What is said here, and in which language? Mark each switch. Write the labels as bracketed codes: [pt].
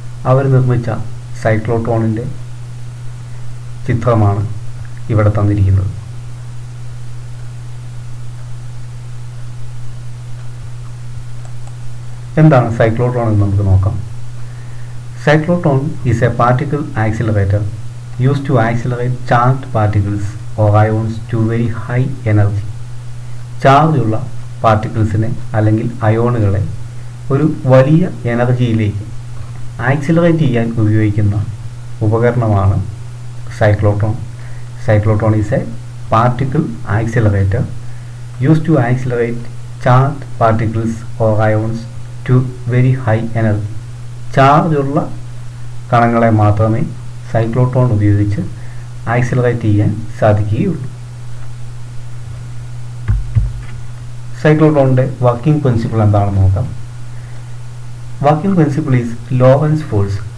[ml] അവർ നിർമ്മിച്ച സൈക്ലോട്രോണിൻ്റെ ചിത്രമാണ് ഇവിടെ തന്നിരിക്കുന്നത്. എന്താണ് സൈക്ലോട്രോൺ എന്ന് നമുക്ക് നോക്കാം. [en] Cyclotron is a particle accelerator used to accelerate charged particles or ions to very high energy. [ml] Charge ഉള്ള പാർട്ടിക്കിൾസിനെ അല്ലെങ്കിൽ അയോണുകളെ ഒരു വലിയ എനർജിയിലേക്ക് ആക്സിലറേറ്റ് ചെയ്യാൻ ഉപയോഗിക്കുന്ന ഉപകരണമാണ് cyclotron. [en] Cyclotron is a particle accelerator used to accelerate charged particles or ions to very high energy. [ml] Charge ഉള്ള കണങ്ങളെ മാത്രമേ cyclotron ഉപയോഗിച്ച് ആക്സിലറേറ്റ് ചെയ്യാൻ സാധിക്കുകയുള്ളൂ. സൈക്ലോട്രോണിൻ്റെ വർക്കിംഗ് പ്രിൻസിപ്പിൾ എന്താണെന്ന് നോക്കാം. [en] Working principle is Lorentz force.